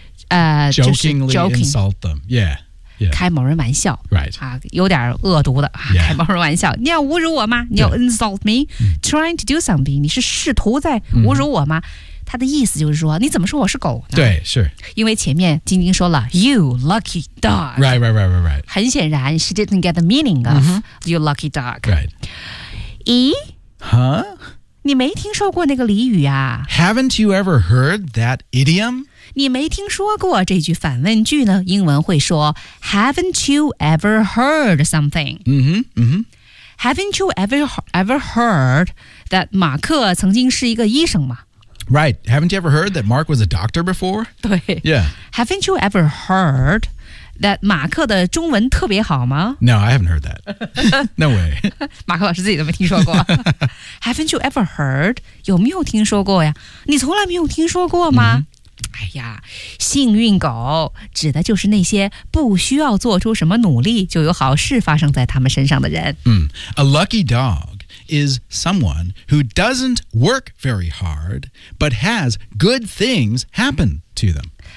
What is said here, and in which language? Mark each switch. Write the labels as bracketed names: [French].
[English] jokingly insult them. Yeah. [Chinese] yeah. 开某人玩笑。 [English] Right.、 [Chinese] 有点恶毒的、 [English] yeah. [Chinese] 开某人玩笑。你要侮辱我吗你要 [English] insult me?、 Yeah. Trying to do something. [Chinese] 你是试图在侮辱我吗、他的意思就是说你怎么说我是狗呢对是。因为前面晶晶说了 You lucky dog. [English] Right, right, right, right, right. [Chinese] 很显然 [English] she didn't get the meaning of、you lucky dog. Right. 咦 Huh? [Chinese] 你没听说过那个俚语啊 [English] Haven't you ever heard that idiom? [Chinese] 你没听说过这句反问句呢英文会说 [English] Haven't you ever heard something? Haven't you ever heard that [Chinese] 马克曾经是一个医生吗 [English] Right. Haven't you ever heard that Mark was a doctor before? [Chinese] 对 [English] Yeah. Haven't you ever heard... That [Chinese] 马克的中文特别好吗 [English] No, I haven't heard that. No way. [Chinese] 马克老师自己都没听说过。 [English] haven't you ever heard? [Chinese] 有没有听说过呀你从来没有听说过吗、mm-hmm. 哎呀幸运狗指的就是那些不需要做出什么努力就有好事发生在他们身上的人。 [English] A lucky dog is someone who doesn't work very hard, but has good things happen to them.